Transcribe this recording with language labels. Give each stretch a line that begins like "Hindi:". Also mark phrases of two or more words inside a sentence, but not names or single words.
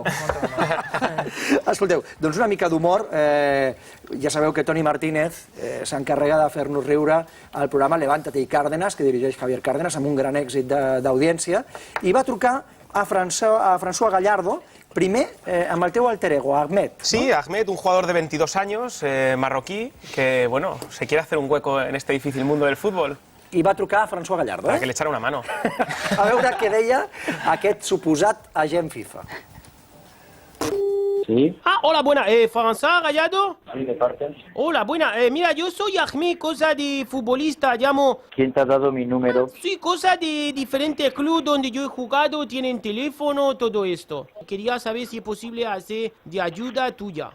Catalan: Escolteu, doncs una mica d'humor. Ja sabeu que Toni Martínez s'encarrega de fer-nos riure al programa Levántate y Cárdenas, que dirigeix Javier Cárdenas, amb un gran èxit d'audiència, i va trucar a François Gallardo primer, amb el teu alter ego, Ahmed.
Spanish: Sí, Ahmed, un jugador de 22 años, marroquí, que, bueno, se quiere hacer un hueco en este difícil mundo del fútbol.
Catalan: I va trucar a François Gallardo,
Spanish: Para que le echara una mano.
Catalan: A veure què deia aquest suposat agent FIFA. Sí.
Spanish: Ah, hola, buena. ¿François Gallardo? Sí, de parte. Hola, buena. Mira, yo soy Ahmed, cosa de futbolista, llamo... ¿Quién te ha dado mi número? Sí, cosa de diferentes clubes donde yo he jugado, tienen teléfono, todo esto. Quería saber si es posible hacer de ayuda tuya.